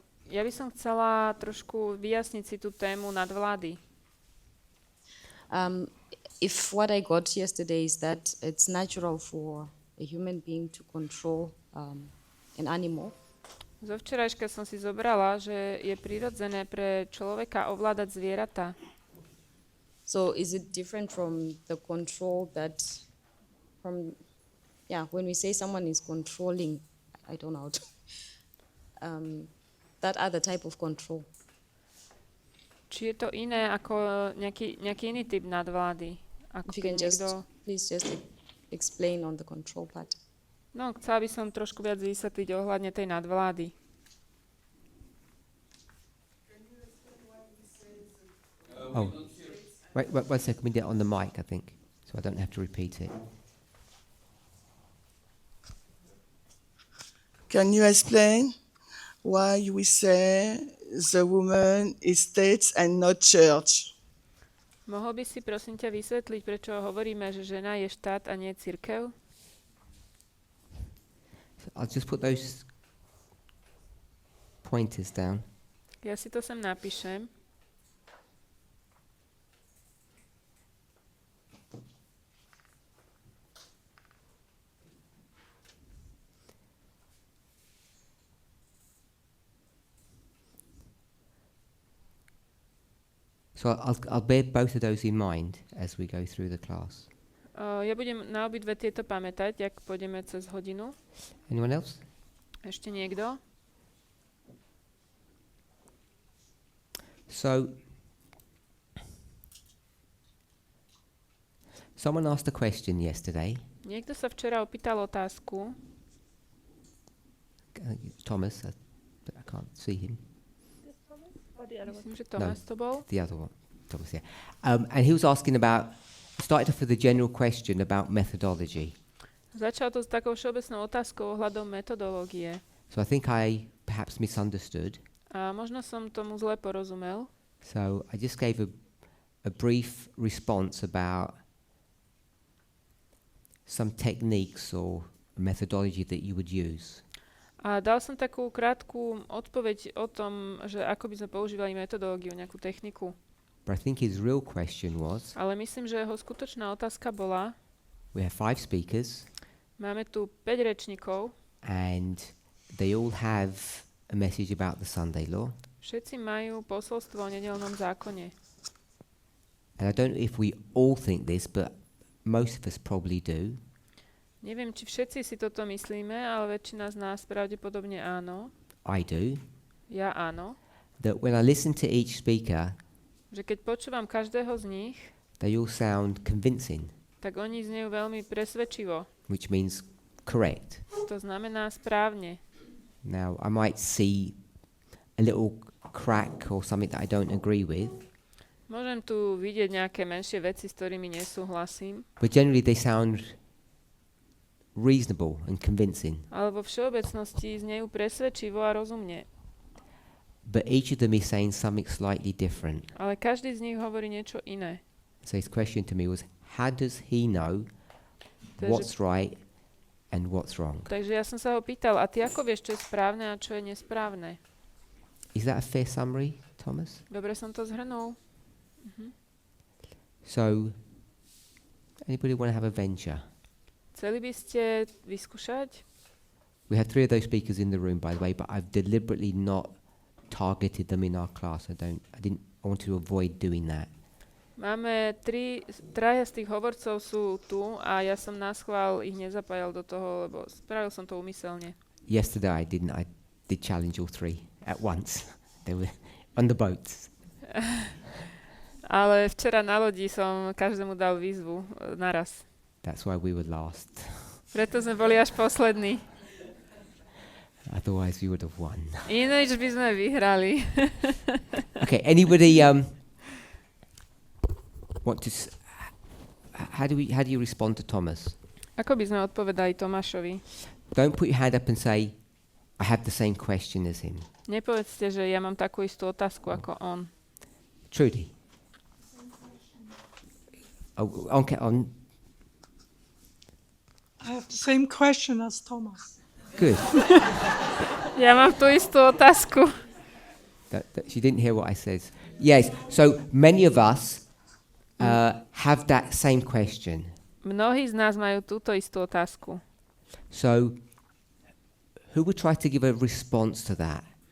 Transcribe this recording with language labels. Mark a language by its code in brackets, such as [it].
[sk] Ja by som chcela trošku vyjasniť si tú tému nadvlády. [en] If what I got yesterday is that it's natural for a human being to control an animal, [sk] Zo včerajška som si zobrala, že je prirodzené pre človeka ovládať zvieratá. [en] so is it different from the control that when we say someone is controlling, I don't know how to, that other type of control? [sk] Či je to iné ako nejaký iný typ nadvlády? Ako [en] If you [sk] keď [en] can just, [sk] niekto... [en] please just explain on the control part. [sk] No, chcela by som trošku viac vysvetliť ohľadne tej nadvlády. [en] Oh, wait, 1 second. We get on the mic, I think, so I don't have to repeat it. Can you explain why we say the woman is state and not church? [sk] Mohol by si prosím ťa vysvetliť, prečo hovoríme, že žena je štát a nie cirkev? [en] I'll just put those pointers down. [sk] Ja si to sem napíšem. [en] So I'll bear both of those in mind as we go through the class. [sk] Ja budem na obidve tieto pamätať, ak pôjdeme cez hodinu. [en] Anyone else? [sk] Ešte niekto? [en] So, someone asked a question yesterday. [sk] Niekto sa včera opýtal otázku. [en] Thomas, but I can't see him. [sk] Myslím, že Tomás to bol. [en] The other one, Thomas, yeah. And he was asking about, started off with a general question about methodology. [sk] Začal to s takou všeobecnou otázkou ohľadom metodológie. [en] So I think I perhaps misunderstood. [sk] A možno som tomu zle porozumel. [en] So I just gave a brief response about some techniques or methodology that you would use. [sk] A dal som takú krátku odpoveď o tom, že ako by sme používali metodológiu, nejakú techniku. [en] But I think his real question was, [sk] Ale myslím, že jeho skutočná otázka bola, [en] we have 5 speakers [sk] máme tu 5 rečníkov, [en] and they all have a message about the Sunday law. [sk] všetci majú posolstvo o nedeľnom zákone. [en] And I don't know if we all think this, but most of us probably do. [sk] Neviem, či všetci si toto myslíme, ale väčšina z nás pravdepodobne áno. [en] I do. [sk] Ja áno. [en] That when I listen to each speaker, [sk] Že keď počúvam každého z nich, [en] they all sound convincing, [sk] tak oni znejú veľmi presvedčivo. [en] which means correct. [sk] To znamená správne. [en] Now, I might see a little crack or something that I don't agree with, [sk] Môžem tu vidieť nejaké menšie veci, s ktorými nesúhlasím, [en] but generally they sound reasonable and convincing. [sk] ale vo všeobecnosti znejú presvedčivo a rozumne. [en] But each of them is saying something slightly different. [sk] Ale každý z nich hovorí niečo iné. [en] So his question to me was, how does he know [sk] Takže- [en] what's right and what's wrong? [sk] Takže ja som sa ho pýtal, a ty ako vieš, čo je správne a čo je nesprávne? [en] Is that a fair summary, Thomas? [sk] Dobre som to zhrnul. [en] So, Anybody want to have a venture? [sk] Chceli by ste vyskúšať? [en] We have 3 of those speakers in the room, by the way, but I've deliberately not targeted them in our class. I want to avoid doing that. [sk] Máme traja z tých hovorcov sú tu a ja som naschvál ich nezapájal do toho, lebo spravil som to úmyselne. [en] Yesterday I did challenge all 3 at once. They were on the boats. [sk] Ale včera na lodi som každému dal výzvu naraz. [en] That's why we were last. [sk] Preto sme boli až poslední. [en] Otherwise we would have won. [sk] Ináč by sme vyhrali. [en] Okay, anybody want to how do you respond to Thomas? [sk] Ako by sme odpovedali Tomášovi? [en] Don't put your hand up and say I have the same question as him. [sk] Nepovedzte, že ja mám takú istú otázku ako on. [en] Trudy. Okay, I have the same question as Thomas. good. [sk] Ja mám tú istú otázku. [en] She didn't hear what I said. Yes, so many of us have that same question. [sk] Mnohí z nás majú túto istú otázku. [en] So who would try to give a response to that?